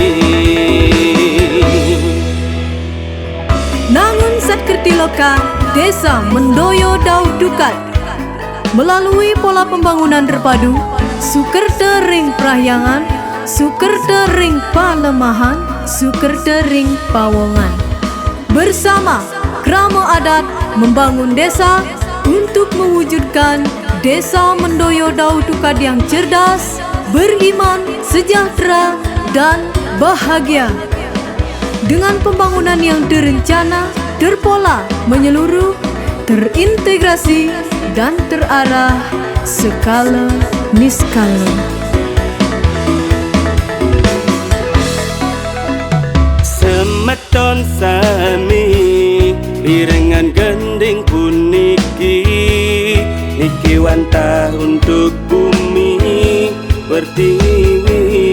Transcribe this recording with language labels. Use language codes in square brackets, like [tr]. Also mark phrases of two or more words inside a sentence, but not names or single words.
[ban] Nangun Satkerti Loka, Desa Mendoyo Dau Dukat. [id] Melalui pola pembangunan terpadu, [ban] Sukerte Ring Prahyangan, Sukerte Ring Palemahan, Sukerte Ring Pawongan. [id] Bersama Krama Adat membangun desa untuk mewujudkan Desa Mendoyo Dau Dukat yang cerdas, beriman, sejahtera, dan bahagia. Dengan pembangunan yang terencana, terpola, menyeluruh, terintegrasi, dan terarah skala niskala. [ban] Semeton sami irengan gending puniki, niki wantah [id] untuk bumi pertiwi.